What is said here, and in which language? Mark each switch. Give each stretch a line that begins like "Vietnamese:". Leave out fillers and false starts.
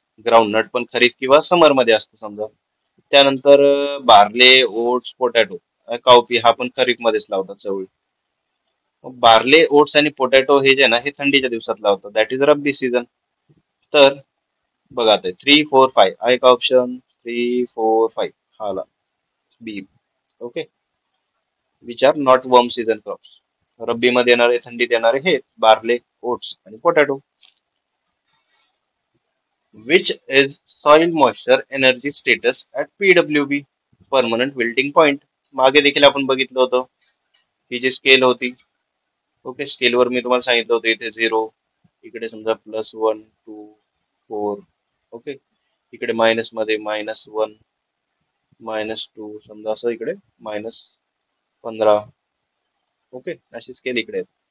Marathi: Groundnut पण खरीफ किंवा समर मध्ये असतो समजा. त्यानंतर बार्ले, ओट्स, पोटॅटो, काउपी हा पण खरीफ मध्येच लावतात चवळी. बार्ले, ओट्स आणि पोटॅटो हे जे ना, हे थंडीच्या दिवसात लावतात,
English: That is rabi season.
Marathi: तर बघा आता 3, 4, 5 आहे का ऑप्शन, 3, 4, 5 हा आला बी. Okay.
English: Which are not warm season crops.
Marathi: रब्बी मध्ये येणारे, थंडीत येणारे हे बार्ले, ओट्स आणि potato.
English: Which is soil moisture energy status at PWB, permanent wilting point.
Marathi: मागे देखील आपण बघितलं होतं, ही जी स्केल होती. ओके. स्केलवर मी तुम्हाला सांगितलं होतं इथे 0, इकडे समजा +1, 2, 4. ओके. इकडे मायनस मध्ये -1, -2, समजा असं इकडे -15. ओके. अशी स्केल इकडे आहे.